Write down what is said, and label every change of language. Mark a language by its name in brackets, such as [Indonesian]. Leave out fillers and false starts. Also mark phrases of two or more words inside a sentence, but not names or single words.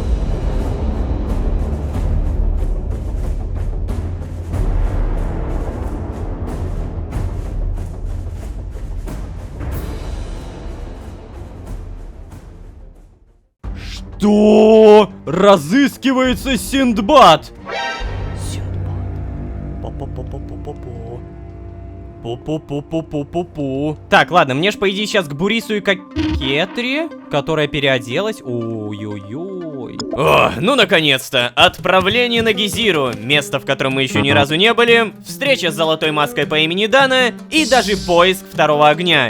[Russian] Что? Разыскивается Синдбад! Пу-пу-пу-пу-пу-пу. Так, ладно, мне ж по идее сейчас к Бурису и Кокетре, которая переоделась. Ой-ой-ой. О, ну наконец-то! Отправление на Гизиру, место, в котором мы еще ни разу не были, встреча с золотой маской по имени Дана и даже поиск второго огня.